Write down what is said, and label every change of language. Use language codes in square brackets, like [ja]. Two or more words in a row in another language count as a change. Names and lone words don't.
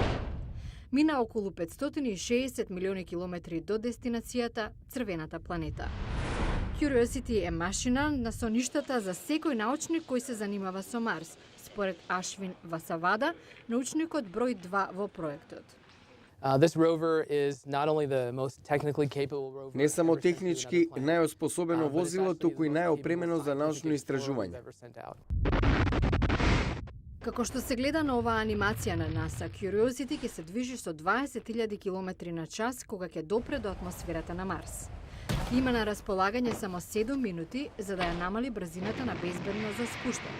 [mk] Мина околу 560 милиони километри до дестинацијата, црвената планета. Curiosity е машина на соништата за секој научник кој се занимава со Марс, според Ашвин Васавада, научникот број 2 во проектот. [en] This rover is not only the most technically capable rover [mk] Не само [en] ever sent to [mk] технички [en] another planet, [mk] најоспособено [en] but it's [mk] возило, [en] actually [mk] туку и [en] the most [mk] најопремено [en] capable [mk] за научно [en] scientific [mk] истражување. [en] rover ever sent out. [mk] Како што се гледа на оваа анимација на НАСА, Curiosity ќе се движи со 20.000 км на час кога ќе допре до атмосферата на Марс. Има на располагање само 7 минути за да ја намали брзината на безбедно за спуштање.